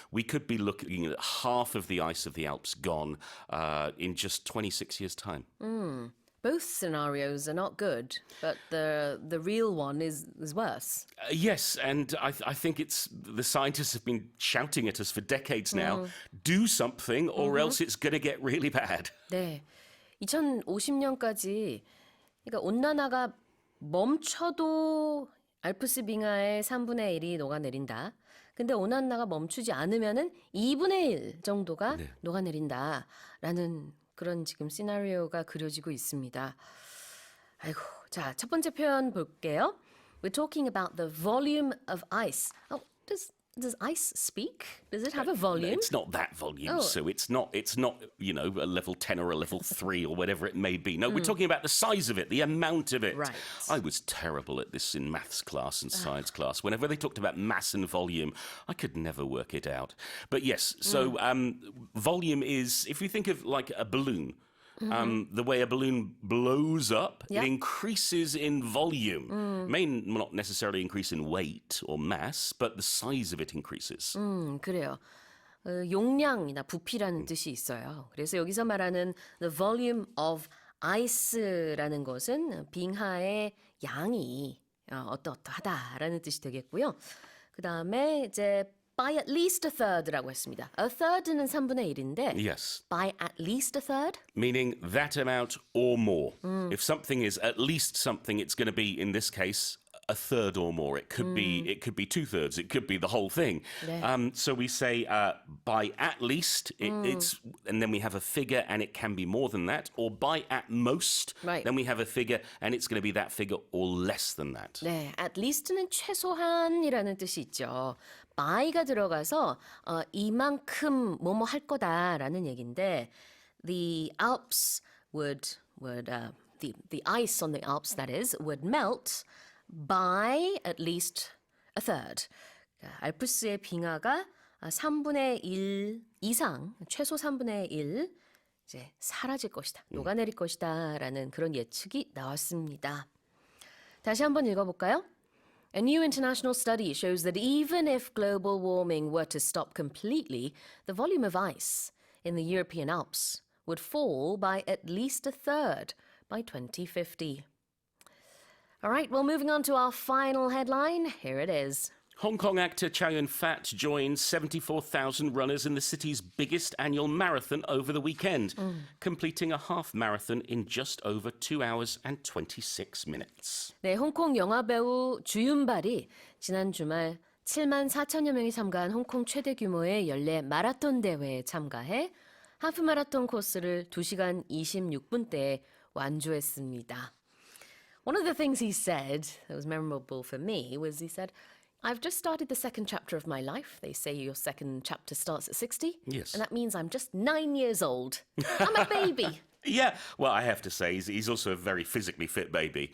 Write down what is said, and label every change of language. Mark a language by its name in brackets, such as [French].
[English] We could be looking at half of the ice of the Alps gone in just 26 years' time. Both scenarios are not good, but the real one is worse. Yes, and I think it's the scientists have been shouting at us for decades now. Do something or else it's going to get really bad. [Korean] 네, 2050년까지 그러니까 온난화가 멈춰도 알프스 빙하의 3분의 1이 녹아내린다. 근데 온난화가 멈추지 않으면은 2분의 1 정도가 녹아내린다라는 그런 지금 시나리오가 그려지고 있습니다. 아이고, 자, 첫 번째 표현 볼게요. [English] We're talking about the volume of ice. Oh, does ice speak? Does it have a volume? It's not that volume, so it's not a level 10 or a level 3 or whatever it may be. No, we're talking about the size of it, the amount of it. Right. I was terrible at this in maths class and science class. Whenever they talked about mass and volume, I could never work it out. But yes, so volume is, if you think of like a balloon, the way a balloon blows up, it increases in volume. May not necessarily increase in weight or mass, but the size of it increases. [Korean] 그래요. 용량이나 부피라는 뜻이 있어요. 그래서 여기서 말하는 [English] the volume of ice [Korean] 라는 것은 빙하의 양이 어떠하다라는 뜻이 되겠고요. 그 다음에 이제 [English] by at least a third [Korean] 라고 했습니다. [English] A third [Korean] 는 3분의 1인데 [English] Yes. by at least a third? Meaning that amount or more. If something is at least something, it's going to be, in this case, a third or more. It could be 2/3. It could be the whole thing. [Korean] 네. [English] So we say by at least, it's, and then we have a figure, and it can be more than that. Or by at most, Right. then we have a figure, and it's going to be that figure or less than that. [Korean] 네, [English] at least [Korean] 는 최소한이라는 뜻이 있죠. by가 들어가서 이만큼 뭐뭐 할 거다라는 얘기인데 [English] the Alps the ice on the Alps that is would melt by at least a third. [Korean] 알프스의 빙하가 3분의 1 이상, 최소 3분의 1 이제 사라질 것이다, 녹아내릴 것이다라는 그런 예측이 나왔습니다. 다시 한번 읽어볼까요? [English] A new international study shows that even if global warming were to stop completely, the volume of ice in the European Alps would fall by at least a third by 2050. All right, well, moving on to our final headline. Here it is. Hong Kong actor Chow Yun-fat joined 74,000 runners in the city's biggest annual marathon over the weekend, completing a half marathon in just over 2 hours and 26 minutes. [Korean] 네, 홍콩 영화배우 주윤발이 지난 주말 7만 4천여 명이 참가한 홍콩 최대 규모의 연례 마라톤 대회에 참가해 하프 마라톤 코스를 2시간 26분대에 완주했습니다. [English] One of the things he said that was memorable for me was he said, I've just started the second chapter of my life. They say your second chapter starts at 60. Yes. And that means I'm just 9 years old. I'm a baby. Yeah, well, I have to say, he's also a very physically fit baby.